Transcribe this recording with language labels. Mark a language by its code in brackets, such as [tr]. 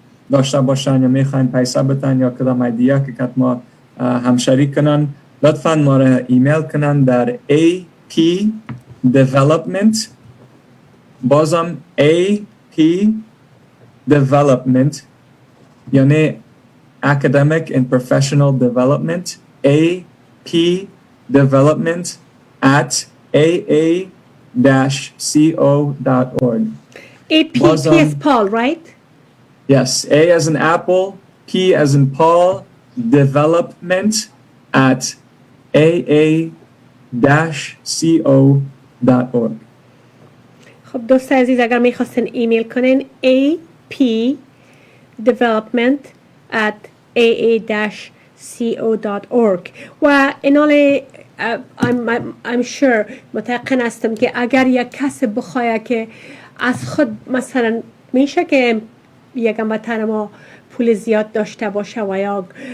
[fa] داشته باشن یا میخواین پیسه بتن یا کدام ایده که ما همشریک کنن لطفاً ما را ایمیل کنن در AP Development بازم AP Development یعنی Academic and Professional Development AP Development at aa-co.org. [en] AP is Paul, right? Yes, A as in apple, P as in Paul, development at aa-co.org. [fa] خب دوست عزیز اگر میخواستین ایمیل کنین AP development at aa-co.org و اینال I'm sure متقن هستم که اگر یک کس بخواه که از خود مثلا میشه که یک هموطن ما پول زیاد داشته باشه و یا